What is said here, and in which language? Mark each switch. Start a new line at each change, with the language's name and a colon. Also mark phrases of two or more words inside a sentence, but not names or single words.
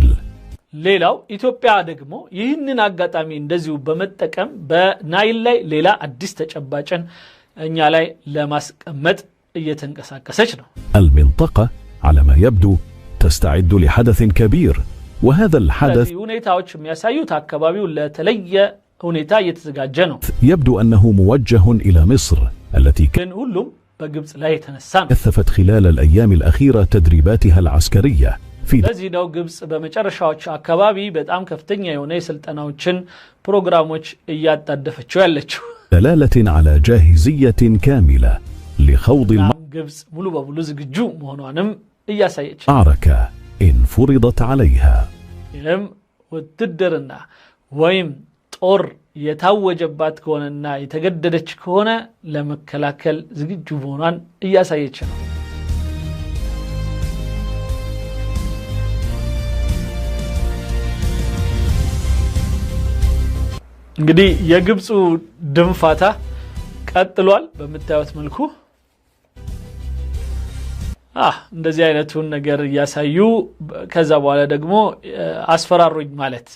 Amharic: ሌላው ኢትዮጵያ ደግሞ ይህንን አጋጣሚ እንደዚሁ በመጠቀም በናይል ላይ ሌላ አዲስ ተጨባጭን እኛ ላይ ለማስቀመጥ እየተንቀሳቀሰች ነው።
Arabic: المنطقة على ما يبدو تستعد لحدث كبير وهذا الحدث
Amharic: ሁኔታዎች የሚያሳዩት አካባቢው ለተለየ ሁኔታ እየተዘጋጀ ነው።
Arabic: يبدو أنه موجه إلى مصر التي
Amharic: ግን ሁሉም በግብጽ ላይ የተነሳ ነው።
Arabic: كثفت خلال الأيام الأخيرة تدريباتها العسكرية في
Amharic: ለዚህ ነው ግብጽ በመጨረሻዎቹ አካባቢ በጣም ከፍተኛ የሆነ የስልጠናዎችን ፕሮግራሞች እያጣደፈችው ያለችው
Arabic: دلالة على جاهزية كاملة لخوض
Amharic: ግብጽ ሙሉ በሙሉ ዝግጁ መሆኗንም እያሳየች
Arabic: المعركة إن فرضت عليها.
Amharic: ይህም ውትድርና ወይም ጦር የታወጀባት ከሆነና የተገደደች ከሆነ ለመከላከል ዝግጁ መሆኗን እያሳየች ነው። እንግዲህ የግብፁ ድንፋታ ቀጥሏል በመታየት መልኩ። እንደዚህ አይነቱን ነገር ያሳዩ ከዛ በኋላ ደግሞ አስፈራሩኝ ማለት